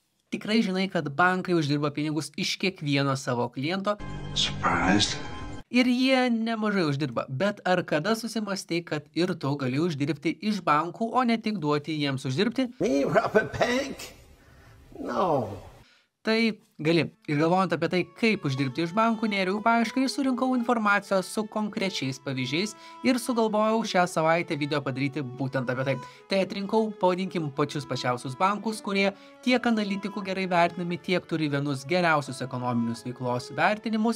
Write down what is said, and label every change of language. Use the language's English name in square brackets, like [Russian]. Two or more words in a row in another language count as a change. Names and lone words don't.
[Lithuanian] Tikrai žinai, kad bankai uždirba pinigus iš kiekvieno savo kliento [English] Surprised? [Lithuanian] ir jie nemažai uždirba. Bet ar kada susimastei, kad ir tu gali uždirbti iš bankų, o ne tik duoti jiems uždirbti? [English] Me rob a bank? No. [Lithuanian] Tai gali. Ir galvojant apie tai, kaip uždirbti iš bankų, nėriau paiešką ir surinkau informacijos su konkrečiais pavyzdžiais ir sugalvojau šią savaitę video padaryti būtent apie tai. Tai atrinkau, pavadinkim, pačius pačiausius bankus, kurie tiek analitikų gerai vertinami, tiek turi vienus geriausius ekonominius veiklos vertinimus.